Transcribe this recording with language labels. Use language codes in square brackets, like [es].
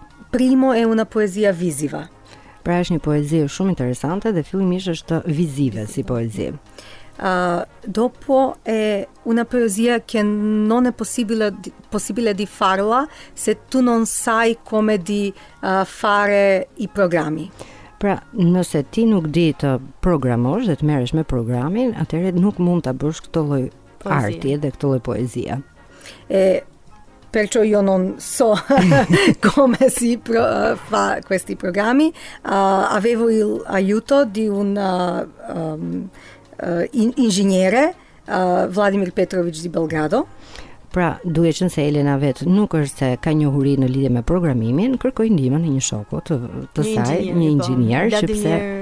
[it] Primo è una poesia visiva. [sq] Pra është një poezi shumë interesante dhe fillimisht është vizive si poezi. [it] Dopo è una poesia che non è possibile di farla se tu non sai come di fare i programmi. [sq] Pra, nëse ti nuk di të programosh dhe të merresh me programin, atëherë nuk mund ta bësh këtë lloj arti dhe këtë lloj poezie. [it] Perciò io non so come si fa questi programmi. Avevo l'aiuto di un ingegnere, Vladimir Petrović di Belgrado. [sq] Pra, duke qenë se Elena vet nuk është se ka njohuri në lidhje me programimin, kërkoi ndihmën e një shoku të saj, një inxhinier, sepse